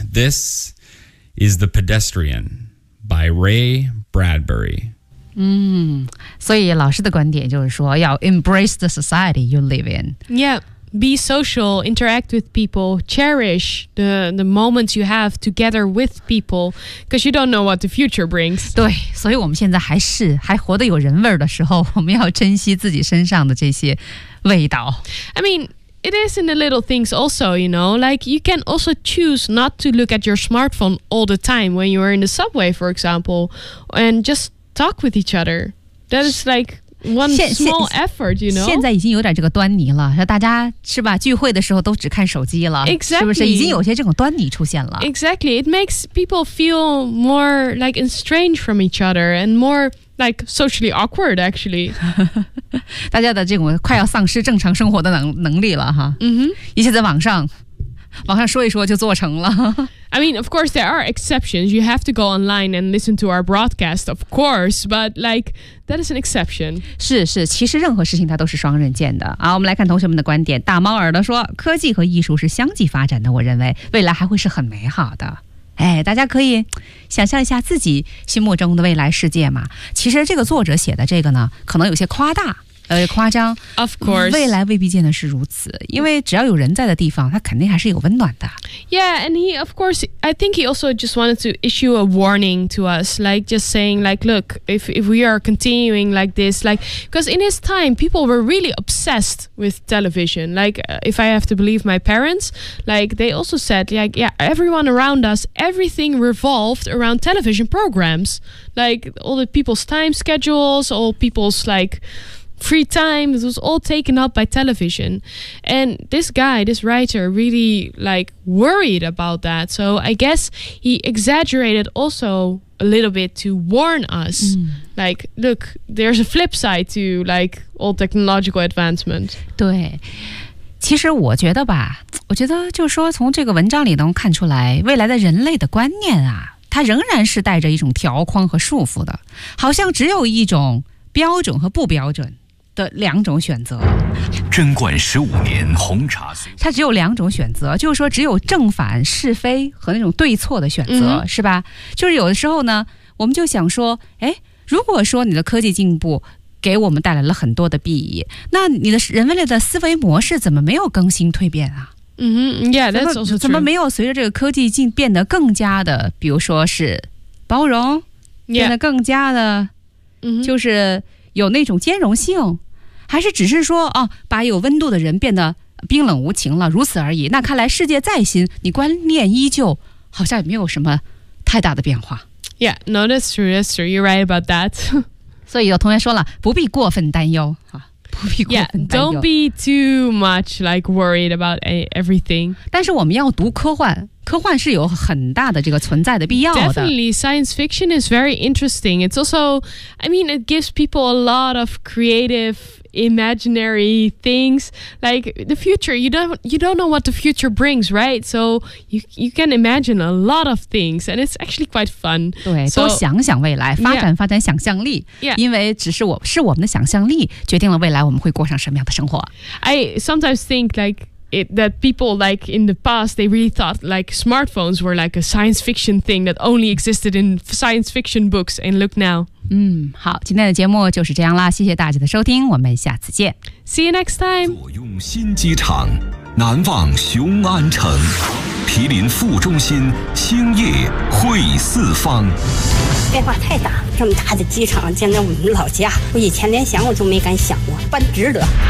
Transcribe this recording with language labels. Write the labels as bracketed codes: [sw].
[en] This is The Pedestrian by Ray Bradbury. [zh] 所以老师的观点就是说要 [en] embrace the society you live in. Yeah. Be social, interact with people, cherish the moments you have together with people, because you don't know what the future brings. [zh] 对，所以我们现在还活得有人味的时候，我们要珍惜自己身上的这些味道。 [en] I mean, it is in the little things also, you know, like you can also choose not to look at your smartphone all the time when you are in the subway, for example, and just talk with each other. That is like... One small effort, you know. [zh] 现在已经有点这个端倪了，大家是吧？聚会的时候都只看手机了， [en] exactly. [zh] 是不是？已经有些这种端倪出现了。 [en] Exactly, it makes people feel more like estranged from each other and more like socially awkward. Actually, [zh] 大家的这种快要丧失正常生活的能力了哈。 Mm-hmm. 一切在网上说一说就做成了。 [en] I mean, of course, there are exceptions. You have to go online and listen to our broadcast, of course. But like, that is an exception. [zh] 是，其实任何事情它都是双刃剑的。好，我们来看同学们的观点。大猫耳朵说，科技和艺术是相继发展的，我认为未来还会是很美好的。哎，大家可以想象一下自己心目中的未来世界嘛。其实这个作者写的这个呢，可能有些夸大，夸张。 [en] Of course， [zh] 未来未必见得是如此，因为只要有人在的地方，它肯定还是有温暖的。 [en] Yeah， and he of course， I think he also just wanted to issue a warning to us， like just saying like， look， if we are continuing like this， like， because in his time， people were really obsessed with television。 Like， if I have to believe my parents， like they also said， like， yeah， everyone around us， everything revolved around television programs， like all the people's time schedules， all people's like free time， it was all taken up by television， and this guy， this writer really like worried about that， so I guess he exaggerated also a little bit to warn us、mm. like look， there's a flip side to like all technological advancement。 [zh] 对，其实我觉得吧，我觉得就是说从这个文章里能看出来，未来的人类的观念啊，它仍然是带着一种条框和束缚的，好像只有一种标准和不标准的两种选择。贞观十五年红茶，它只有两种选择，就是说只有正反是非和那种对错的选择、嗯、是吧。就是有的时候呢，我们就想说，哎，如果说你的科技进步给我们带来了很多的裨益，那你的人类的思维模式怎么没有更新蜕变啊？ [en] 嗯 yeah， that's also true。 [zh] 怎么没有随着这个科技进变得更加的，比如说是包容、 [en] yeah. [zh] 变得更加的、 mm-hmm. 就是有那种兼容性，还是只是说、哦、把有温度的人变得冰冷无情了，如此而已。那看来世界再新，你观念依旧，好像也没有什么太大的变化。 [en] Yeah, no, that's true, that's true. You're right about that. [zh] 所以有同学说了，不必过分担忧啊，不必过分担忧。 [en] Yeah, don't be too much like worried about everything. [zh] 但是我们要读科幻。科幻是有很大的这个存在的必要的。 [en] Definitely, science fiction is very interesting. It's also, I mean, it gives people a lot of creative, imaginary things. Like the future, you don't know what the future brings, right? So you can imagine a lot of things, and it's actually quite fun. [zh] 对， so, 多想想未来，发展发展想象力。 [en] Yeah. [zh] 因为只是我们的想象力决定了未来我们会过上什么样的生活。 [en] I sometimes think that people like in the past they really thought like smartphones were like a science fiction thing that only existed in science fiction books, and look now. [zh] 嗯，好，今天的节目就是这样啦，谢谢大家的收听，我们下次见。 [en] See you next time. [zh] 左拥新机场，南望雄安城，毗邻副中心，星夜会四方。变化太大，这么大的机场建在我们老家，我以前连想我都没敢想过，不值得。